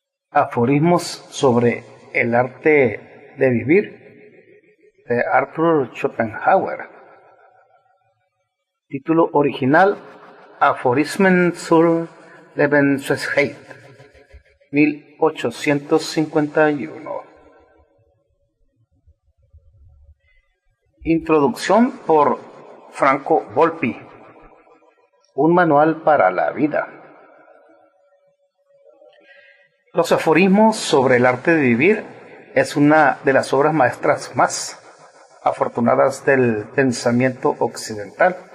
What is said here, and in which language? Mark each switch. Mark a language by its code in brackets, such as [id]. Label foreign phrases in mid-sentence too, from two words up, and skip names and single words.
[es] Aforismos sobre el arte de vivir, de Arthur Schopenhauer. Título original: Aphorismen zur Lebensweisheit, 1851. Introducción por Franco Volpi. Un manual para la vida. Los aforismos sobre el arte de vivir es una de las obras maestras más afortunadas del pensamiento occidental.